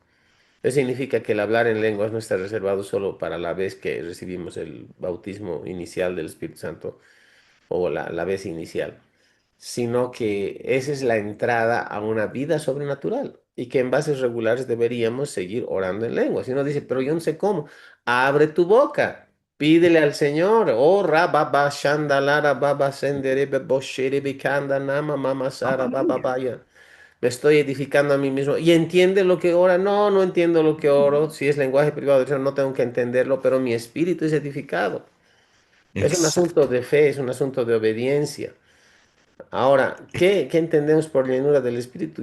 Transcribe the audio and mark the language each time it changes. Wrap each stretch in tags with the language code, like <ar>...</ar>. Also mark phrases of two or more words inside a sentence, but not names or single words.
<es>Eso significa que el hablar en lenguas no está reservado solo para la vez que recibimos el bautismo inicial del Espíritu Santo o la vez inicial, sino que esa es la entrada a una vida sobrenatural y que en bases regulares deberíamos seguir orando en lenguas. Si uno dice, pero yo no sé cómo, abre tu boca, pídele al Señor, oh rababa shandalara baba senderebe bosherebe kanda nama mama sara baba Aleluya. baya. Me estoy edificando a mí mismo. ¿Y entiende lo que ora? No, no entiendo lo que oro. Si es lenguaje privado, no tengo que entenderlo, pero mi espíritu es edificado. Es un asunto Exacto. de fe, es un asunto de obediencia. Ahora, ¿qué entendemos por llenura del Espíritu?</es>